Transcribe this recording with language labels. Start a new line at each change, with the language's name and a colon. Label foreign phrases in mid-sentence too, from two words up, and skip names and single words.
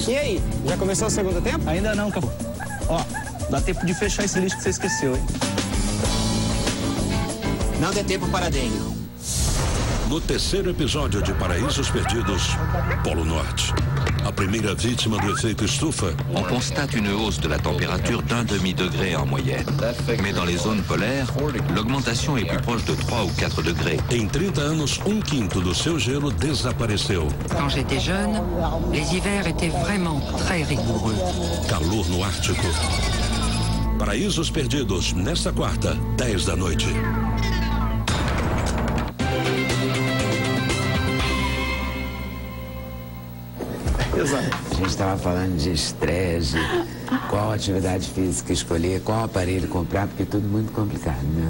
Portuguese: E aí, já começou o segundo tempo? Ainda não, Capu. Ó, dá tempo de fechar esse lixo que você esqueceu, hein? Não dê tempo para a dengue. No terceiro episódio de Paraísos Perdidos, Polo Norte. A primeira vítima do efeito estufa.
French: On constate une hausse de la température d'1 demi-degré en moyenne. Mais dans les zones polaires, l'augmentation est plus proche de 3 ou 4 degrés.
Portuguese: Em 30 anos, 1/5 do seu gelo desapareceu.
French: Quand j'étais jeune, les hivers étaient vraiment très rigoureux.
Portuguese: Calor no Ártico. Paraísos Perdidos, nesta quarta, 10 da noite. Exato. A gente estava falando de estresse, qual atividade física escolher, qual aparelho comprar, porque é tudo muito complicado, né?